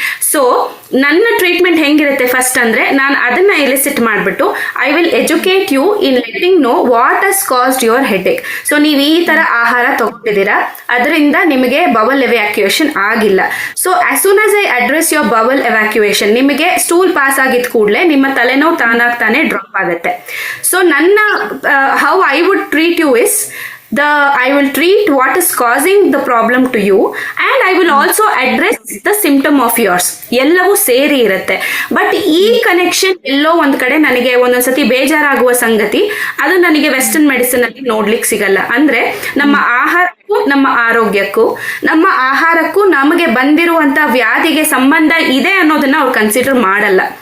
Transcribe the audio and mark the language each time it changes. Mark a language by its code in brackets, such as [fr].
[kn] So ನನ್ನ treatment ಹೆಂಗಿರುತ್ತೆ first ಅಂದ್ರೆ, ನಾನು ಅದನ್ನ ಎಲಿಸಿಟ್ ಮಾಡ್ಬಿಟ್ಟು [en] I will educate you in letting know what has caused your headache ಏಕ್. [kn] So ನೀವು ಈ ತರ ಆಹಾರ ತಗೊಂಡಿದ್ದೀರಾ, ಅದರಿಂದ ನಿಮಗೆ ಬವಲ್ ಎವ್ಯಾಕ್ಯುಯೇಷನ್ ಆಗಿಲ್ಲ. [en] so as soon as I address your bowel evacuation, [kn] ನಿಮಗೆ ಸ್ಟೂಲ್ ಪಾಸ್ ಆಗಿದ ಕೂಡಲೇ ನಿಮ್ಮ ತಲೆನೋವು ತಾನಾಗ್ತಾನೆ ಡ್ರಾಪ್ ಆಗುತ್ತೆ. [en] So ನನ್ನ how I would treat you is I will treat what is causing the problem to you, and I will also address the symptom of yours. [kn] ಎಲ್ಲವೂ ಸೇರಿ ಇರುತ್ತೆ. ಬಟ್ ಈ ಕನೆಕ್ಷನ್ ಎಲ್ಲೋ ಒಂದ್ ಕಡೆ ನನಗೆ ಒಂದೊಂದ್ಸತಿ ಬೇಜಾರಾಗುವ ಸಂಗತಿ, ಅದು ನನಗೆ ವೆಸ್ಟರ್ನ್ ಮೆಡಿಸಿನ್ ಅಲ್ಲಿ ನೋಡ್ಲಿಕ್ಕೆ ಸಿಗಲ್ಲ. ಅಂದ್ರೆ ನಮ್ಮ ಆಹಾರಕ್ಕೂ ನಮ್ಮ ಆರೋಗ್ಯಕ್ಕೂ, ನಮ್ಮ ಆಹಾರಕ್ಕೂ ನಮಗೆ ಬಂದಿರುವಂತ ವ್ಯಾಧಿಗೆ ಸಂಬಂಧ ಇದೆ ಅನ್ನೋದನ್ನ ಅವ್ರು ಕನ್ಸಿಡರ್ ಮಾಡಲ್ಲ.